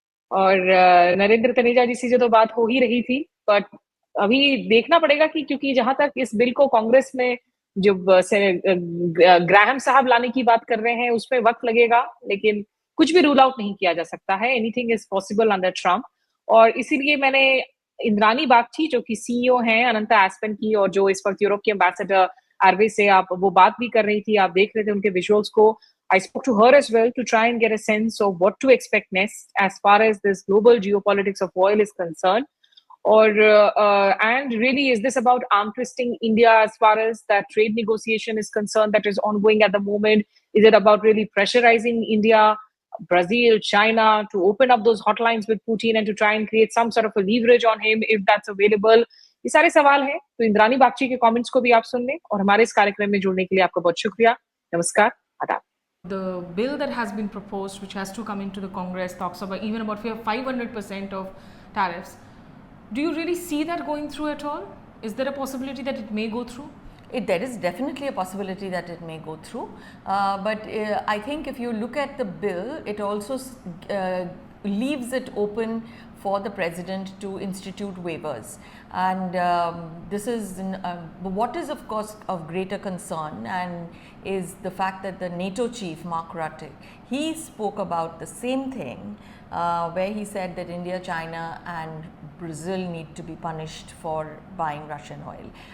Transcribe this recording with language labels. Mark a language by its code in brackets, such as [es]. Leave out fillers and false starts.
[hi] और नरेंद्र तनेजा जी से जो तो बात हो ही रही थी, बट अभी देखना पड़ेगा कि क्योंकि जहां तक इस बिल को कांग्रेस में जो ग्राहम साहब लाने की बात कर रहे हैं उसमें वक्त लगेगा, लेकिन कुछ भी रूल आउट नहीं किया जा सकता है। [en] Anything is possible under Trump. [hi] और इसीलिए मैंने इंद्रानी बागची जो कि सीईओ हैं अनंता एस्पेन की, और जो इस वक्त यूरोप के एम्बेसडर आरवे से आप वो बात भी कर रही थी, आप देख रहे थे उनके विजुअल्स को। [en] I spoke to her as well to try and get a sense of what to expect next as far as this global geopolitics of oil is concerned. Or and really, is this about arm twisting India as far as that trade negotiation is concerned that is ongoing at the moment? Is it about really pressurizing India, Brazil, China to open up those hotlines with Putin and to try and create some sort of a leverage on him if that's available? [hi] ये सारे सवाल हैं। तो इंद्रानी बागची के comments को भी आप सुन लें, और हमारे इस कार्यक्रम में जुड़ने के लिए आपका बहुत शुक्रिया। नमस्कार, आदाब। [en] The bill that has been proposed, which has to come into the Congress, talks about even about 500% of tariffs. Do you really see that going through at all? Is there a possibility that it may go through? There is definitely a possibility that it may go through, but I think if you look at the bill, it also leaves it open for the president to institute waivers, and this is what is of course of greater concern, and is the fact that the NATO chief Mark Rutte, he spoke about the same thing, where he said that India, China and Brazil need to be punished for buying Russian oil.